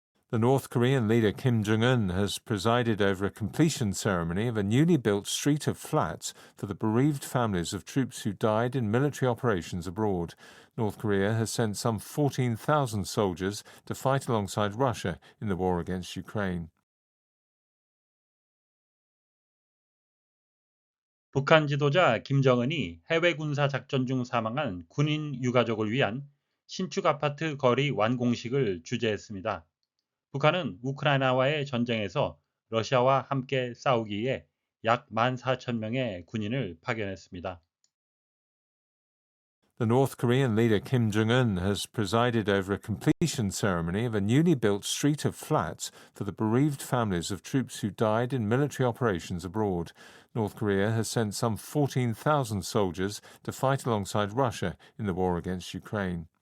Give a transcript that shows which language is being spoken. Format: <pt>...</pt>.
<en>The North Korean leader Kim Jong-un has presided over a completion ceremony of a newly built street of flats for the bereaved families of troops who died in military operations abroad. North Korea has sent some 14,000 soldiers to fight alongside Russia in the war against Ukraine.</en> <ko>북한 지도자 김정은이 해외 군사 작전 중 사망한 군인 유가족을 위한 신축 아파트 거리 완공식을 주재했습니다. 북한은 우크라이나와의 전쟁에서 러시아와 함께 싸우기에 약 14,000명의 군인을 파견했습니다.</ko> <en>The North Korean leader Kim Jong-un has presided over a completion ceremony of a newly built street of flats for the bereaved families of troops who died in military operations abroad. North Korea has sent some 14,000 soldiers to fight alongside Russia in the war against Ukraine.</en>